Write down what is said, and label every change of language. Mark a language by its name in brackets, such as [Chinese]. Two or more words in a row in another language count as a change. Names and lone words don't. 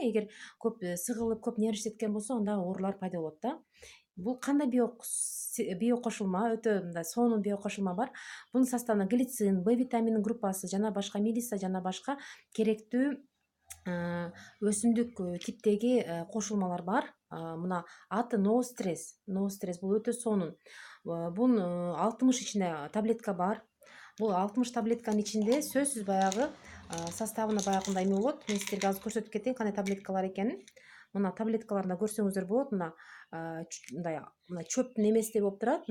[Kyrgyz] Эгер көп сыгылып, көп нервденген болсо, анда оорулар пайда болот да. Бул кандай биокошулма, өтө мындай сонун биокошулма бар. Бунун составында глицин, Б витамининин группасы жана башка мелиса жана башка керектүү өсүмдүк типтеги кошулмалар бар. Мына аты no stress. No stress бул өтө сонун. Бунун 60 ичинде таблетка бар. Бул 60 таблетканын ичинде сөзсүз баягы составына баягындай эме болот. Мен сиздерге азыр көрсөтүп кетейин кандай таблеткалар экенин. Мына таблеткаларында көрсөңүздөр болот. Мына мындай чөптүн эмесиндей болуп турат.